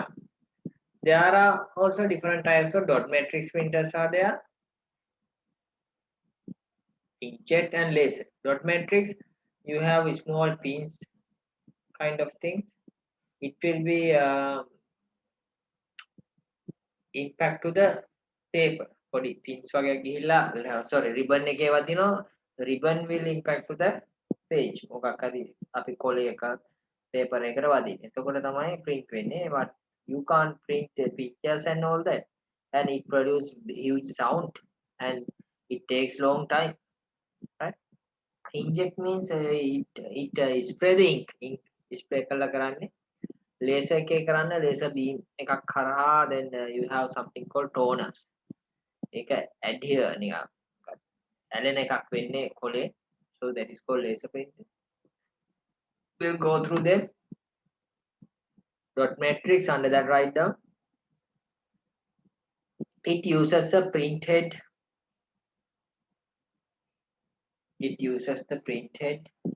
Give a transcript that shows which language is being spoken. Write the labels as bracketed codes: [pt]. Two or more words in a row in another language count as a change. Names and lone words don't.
[en] There are also different types of dot matrix printers are there. Inkjet and laser. Dot matrix, you have small pins kind of things. It will be impact to the paper. [si] පොඩි pins වගේ ගිහිල්ලා [en] sorry ribbon [si] එකේ වදිනවා. [en] Ribbon will impact to the page. [si] මොකක් හරි අපි කොලේ එක paper එකකට වදින්න. එතකොට තමයි print වෙන්නේ. [en] But you can't print the pictures and all that. And it produces huge sound and it takes long time. Right? Inject means it spray the ink spray [si] කළා කරන්නේ. [en] Laser [si] එකේ කරන්න [en] laser beam [si] එකක් කරා [en] then you have something called toners. [si] ඒක adhere නිකන් ඇලෙන එකක් වෙන්නේ කොලේ. [en] So that is called laser printing. We'll go through them. Dot matrix, under that write down. It uses a print head. It uses the print head.